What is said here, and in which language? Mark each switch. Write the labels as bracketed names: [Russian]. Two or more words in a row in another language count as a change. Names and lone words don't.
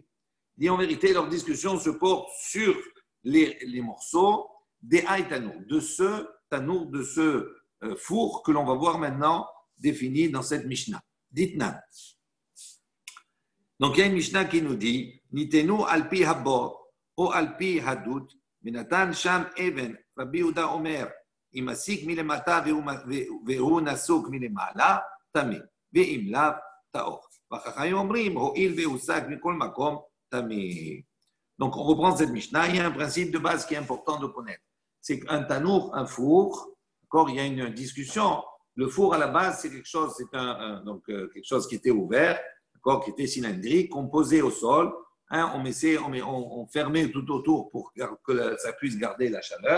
[French] Dit en vérité, leur discussion se porte sur les morceaux des Aïtanour, de ce tanour, de ce four que l'on va voir maintenant défini dans cette Mishnah. Dites-nous. Donc il y a une Mishnah qui nous dit [Hebrew] ניתנו על פי הבור. או על פי הדות, ונתן שם אבן, רבי יהודה אומר, אם מסיק מלמטה והוא נסוק מלמעלה, טמא, ואם לאו, טהור. והחכמים אומרים, הואיל והוסק מכל מקום, טמא. [French] Donc on reprend cette Mishnah, il y a un principe de base qui est important de connaître. C'est qu'un tanour, un four, encore il y a une discussion, le four à la base c'est quelque chose, quelque chose qui était ouvert, qui était cylindrique, composé au sol. On fermait tout autour pour que ça puisse garder la chaleur.